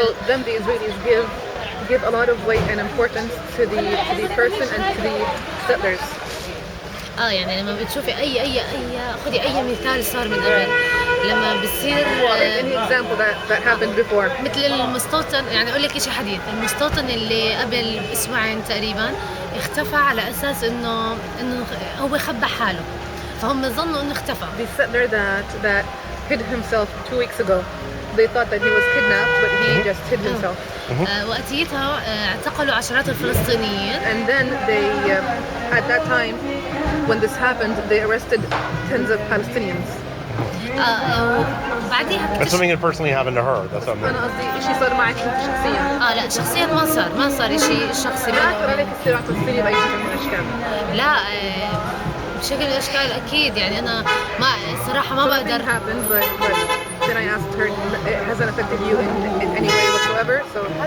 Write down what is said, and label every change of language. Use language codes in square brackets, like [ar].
[en] So then the Israelis give a lot of weight and importance to the person and to the settlers. [ar] يعني لما بتشوفي اي خدي اي مثال صار من قبل لما بصير [en] Any example that happened before. [ar] مثل المستوطن، يعني اقول لك شيء حديث، المستوطن اللي قبل اسبوعين تقريبا اختفى على اساس انه هو خبى حاله، فهم ظنوا انه اختفى. [en] The settler that hid himself 2 weeks ago. They thought that he was kidnapped, but he just hid himself. [ar] وقتيتها اعتقلوا عشرات الفلسطينيين. [en] And then they, at that time, when this happened, they arrested tens of Palestinians. [ar] وبعديها [en] That's something that personally happened to her. That's something. [ar] أنا قصدي شيء صار معك أنت شخصيا. لا شخصيا ما صار شيء شخصي. ما أثر عليك الصراع الفلسطيني بأي شكل من الأشكال. لا بشكل من الاشكال اكيد، يعني انا ما صراحه ما بقدر. [en] happened, but then I asked her, it hasn't affected you in any way whatsoever, so